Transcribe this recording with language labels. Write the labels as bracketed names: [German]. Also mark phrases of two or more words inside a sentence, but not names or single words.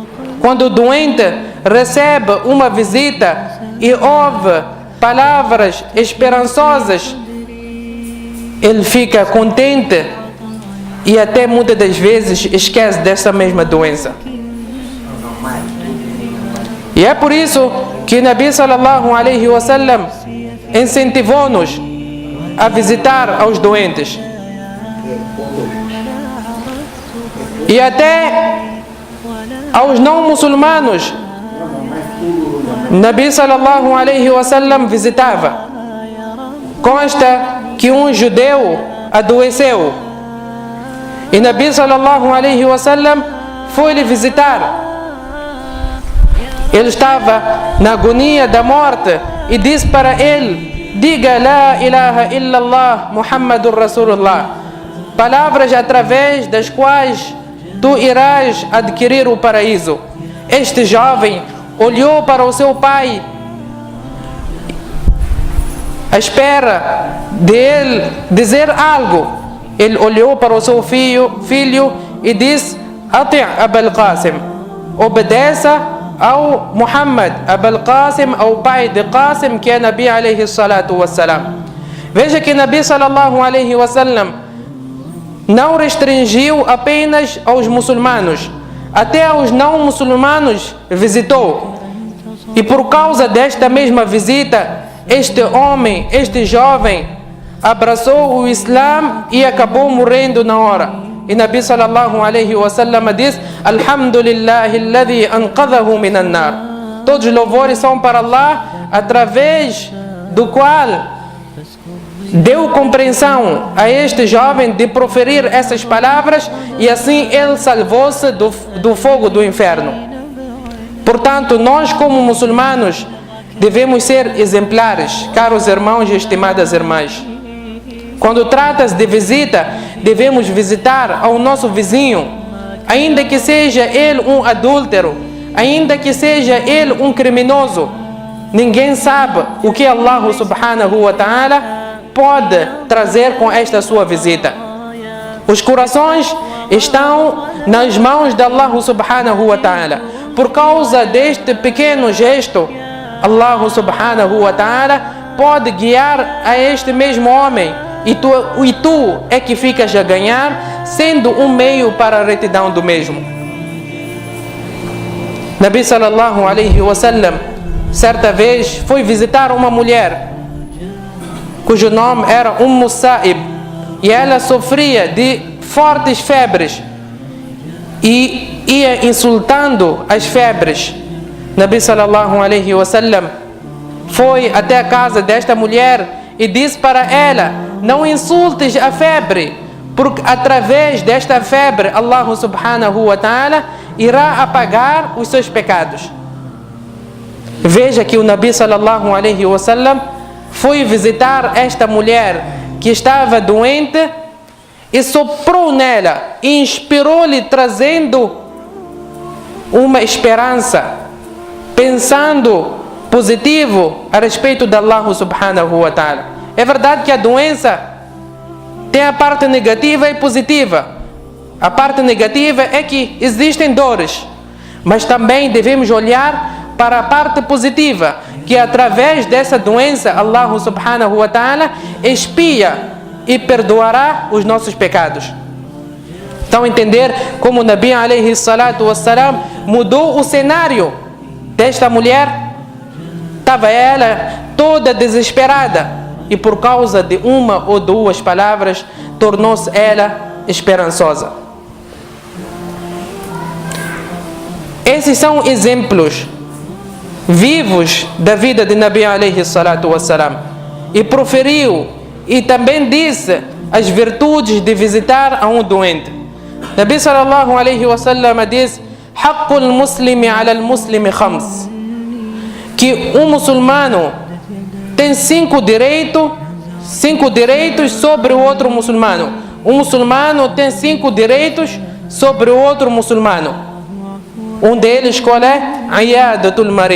[Portuguese] Quando o doente recebe uma visita e ouve palavras esperançosas, ele fica contente e até muitas das vezes esquece dessa mesma doença. E é por isso que Nabi [Arabic] صلى الله عليه وسلم [Portuguese] incentivou-nos a visitar aos doentes. E até aos não muçulmanos, Nabi [Arabic] صلى الله عليه وسلم [Portuguese] visitava. Consta que um judeu adoeceu e Nabi [Arabic] صلى الله عليه وسلم [Portuguese] foi lhe visitar. Ele estava na agonia da morte e disse para ele: diga [Arabic] لا إله إلا الله محمد رسول الله, [Portuguese] palavras através das quais tu irás adquirir o paraíso. Este jovem olhou para o seu pai à espera de ele dizer algo. Ele olhou para o seu filho e disse: [Arabic] أطع أبا القاسم, [Portuguese] obedeça ao Muhammad, Abul Qasim, ao pai de Qasim, que é Nabi [Arabic] عليه الصلاة والسلام. [Portuguese] Veja que Nabi [Arabic] صلى الله عليه وسلم [Portuguese] não restringiu apenas aos muçulmanos, até aos não muçulmanos visitou. E por causa desta mesma visita, este homem, este jovem, abraçou o Islã e acabou morrendo na hora. E Nabi [Arabic] صلى الله عليه وسلم [Portuguese] diz: [Arabic] الحمد لله الذي أنقذه من النار. [Portuguese] Todos os louvores são para Allah, através do qual deu compreensão a este jovem de proferir essas palavras e assim ele salvou-se do fogo do inferno. Portanto, nós como muçulmanos devemos ser exemplares, caros irmãos e estimadas irmãs. Quando trata-se de visita, devemos visitar ao nosso vizinho, ainda que seja ele um adúltero, ainda que seja ele um criminoso. Ninguém sabe o que Allah [Arabic] سبحانه وتعالى [Portuguese] pode trazer com esta sua visita. Os corações estão nas mãos de Allah [Arabic] سبحانه وتعالى. [Portuguese] Por causa deste pequeno gesto, Allah [Arabic] سبحانه وتعالى [Portuguese] pode guiar a este mesmo homem e tu é que ficas a ganhar, sendo um meio para a retidão do mesmo. Nabi [Arabic] صلى الله عليه وسلم [Portuguese] certa vez foi visitar uma mulher cujo nome era Sa'ib, e ela sofria de fortes febres e ia insultando as febres. Nabi [Arabic] صلى الله عليه وسلم [Portuguese] foi até a casa desta mulher e disse para ela: não insultes a febre, porque através desta febre Allah [Arabic] سبحانه وتعالى [Portuguese] irá apagar os seus pecados. Veja que o Nabi [Arabic] صلى الله عليه وسلم [Portuguese] foi visitar esta mulher que estava doente e soprou nela e inspirou-lhe, trazendo uma esperança, pensando positivo a respeito de Allah [Arabic] سبحانه وتعالى. [Portuguese] É verdade que a doença tem a parte negativa e positiva. A parte negativa é que existem dores, mas também devemos olhar para a parte positiva, que através dessa doença Allah [Arabic] سبحانه وتعالى [Portuguese] expia e perdoará os nossos pecados. Então entender como o Nabi [Arabic] عليه الصلاة والسلام [Portuguese] mudou o cenário desta mulher. Estava ela toda desesperada e por causa de uma ou duas palavras tornou-se ela esperançosa. Esses são exemplos vivos da vida de Nabi [Arabic] عليه الصلاة والسلام. [Portuguese] E proferiu e também disse as virtudes de visitar a um doente. Nabi [Arabic] صلى الله عليه وسلم [Portuguese] diz: [Arabic] حق المسلم على المسلم خمس. [Portuguese] Que um muçulmano tem cinco direitos sobre o outro muçulmano. Um muçulmano tem 5 direitos sobre o outro muçulmano. Um deles qual é? [Arabic] عيادة المريض.